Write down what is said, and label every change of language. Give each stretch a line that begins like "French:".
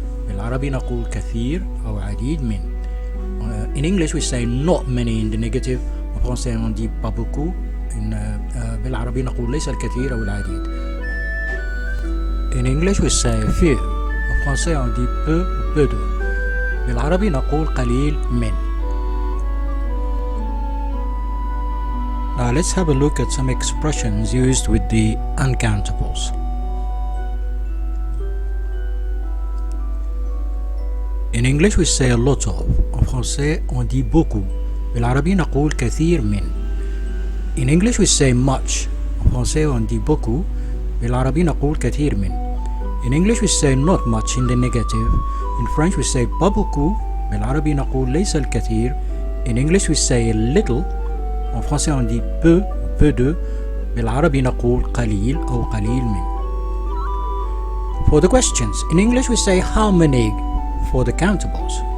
Arabic: بالعربي نقول كثير أو عديد من.
English: In English we say not many in the negative.
French: En français on dit pas beaucoup.
Arabic: بالعربي نقول ليس الكثير أو العديد.
English: In English we say a few.
French: En français on dit peu ou peu de.
Arabic: بالعربي نقول قليل من.
English: Now let's have a look at some expressions used with the uncountables. In English we say a lot of.
French: En français on dit beaucoup.
Arabic: بالعربي نقول كثير من.
English: In English we say much.
French: En français on dit beaucoup.
Arabic: بالعربي نقول كثير من.
English: In English we say not much in the negative. In French we say
French: pas beaucoup.
Arabic: بالعربي نقول ليس الكثير.
English: In English we say a little.
French: En français on dit peu, peu de.
Arabic: بالعربي نقول قليل أو قليل من.
English: For the questions, in English we say how many for the countables.